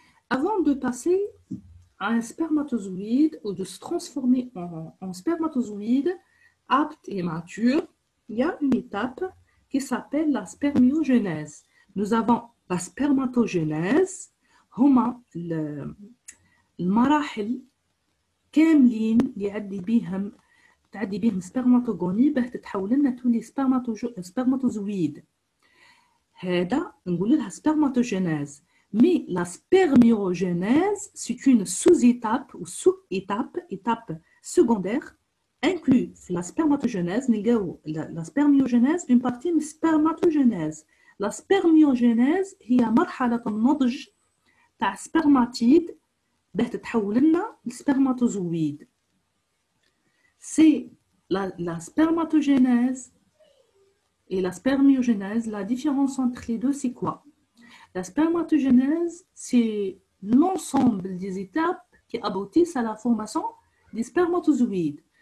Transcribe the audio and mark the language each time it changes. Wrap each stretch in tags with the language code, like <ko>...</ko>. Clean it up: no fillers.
<fr>Avant de passer à un spermatozoïde ou de se transformer en spermatozoïde apte et mature, il y a une étape qui s'appelle la spermiogénèse. Nous avons la spermatogénèse,</fr> <ar>هما المراحل كاملين اللي تعدي بهم سبرماتوغوني باه تتحول لنا تولي سبرماتوزويد. هذا نقول لها سبرماتوجينيز.</ar> <fr>مي لا سبرميوجينيز c'est une sous-étape ou sous-étape, étape secondaire inclus</fr> <ar>في</ar> <fr>la spermatogénèse.</fr> <ar>نلقاو</ar> <fr>la spermiogénèse une partie</fr> <ar>من</ar> <fr>spermatogénèse. La spermiogénèse</fr> <ar>هي مرحلة النضج تاع سبرماتيد باه تتحول لنا لسبرماتوزويد.</ar> <fr>C'est la spermatogénèse et la spermiogénèse. La différence entre les deux, c'est quoi? La spermatogénèse, c'est l'ensemble des étapes qui aboutissent à la formation des spermatozoïdes.</fr>